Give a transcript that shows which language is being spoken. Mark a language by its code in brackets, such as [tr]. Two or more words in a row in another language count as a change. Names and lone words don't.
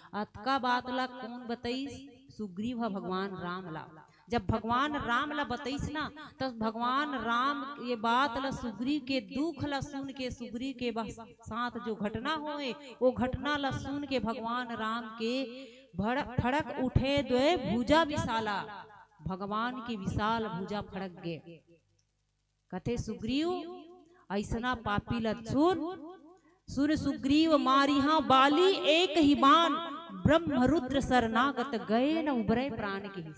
[hne] अतका बात ला कौन बताईस, सुग्रीव भगवान राम ला। जब भगवान राम ला बताईस ना तो भगवान राम ये बात ला सुग्रीव के दुख ला सुन के, सुग्रीव के साथ जो घटना होए वो घटना ला सुन के भगवान राम के [awa] फड़क उठे द्वे भुजा विशाला, [hne] भगवान की विशाल भुजा फड़क गए। कथे सुग्रीव ऐसना पापी ला [awa] सुन सुग्रीव मारिहा बाली एक ही बाण, ब्रह्म रुद्र शरणागत गए न उबरे प्राण [hne] के हिस।